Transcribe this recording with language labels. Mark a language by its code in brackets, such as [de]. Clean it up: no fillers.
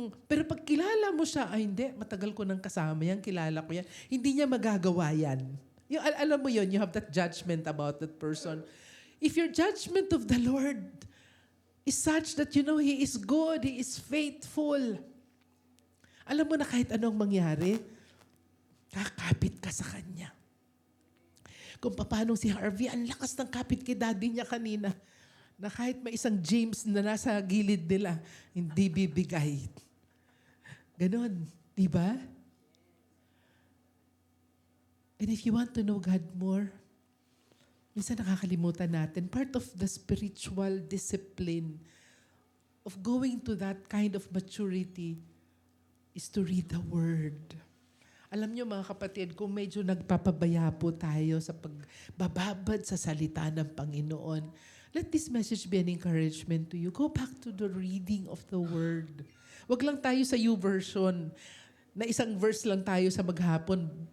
[tl] Pero pag kilala mo siya, ay hindi, matagal ko nang kasama yan, kilala ko yan, hindi niya magagawa yan. Alam mo yon, [en] you have that judgment about that person. If your judgment of the Lord is such that you know He is good, He is faithful, [tl] alam mo na kahit anong mangyari, kakapit ka sa Kanya. Kung paano si Harvey, ang lakas ng kapit kay daddy niya kanina, na kahit may isang James na nasa gilid nila, hindi bibigay. Ganon, di ba? [en] And if you want to know God more, [tl] minsan nakakalimutan natin, [en] part of the spiritual discipline of going to that kind of maturity is to read the Word. [tl] Alam niyo mga kapatid, kung medyo nagpapabaya po tayo sa pagbababad sa salita ng Panginoon, [en] let this message be an encouragement to you. Go back to the reading of the Word. [tl] Wag lang tayo sa YouVersion, na isang verse lang tayo sa maghapon.